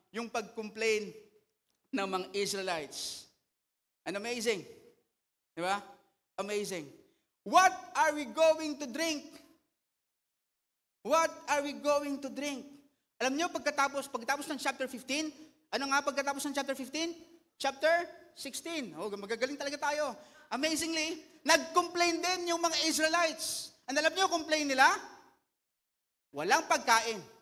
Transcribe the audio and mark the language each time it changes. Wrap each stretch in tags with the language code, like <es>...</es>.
<tl>Yung pag-complain ng mga Israelites. And amazing. Diba? Amazing.</tl> <en>What are we going to drink? What are we going to drink?</en> <tl>Alam nyo, pagkatapos ng chapter 15, ano nga pagkatapos ng chapter 15? Chapter 16. Oh, magagaling talaga tayo. Amazingly, nag-complain din yung mga Israelites. And alam nyo, complain nila? Walang pagkain.</tl>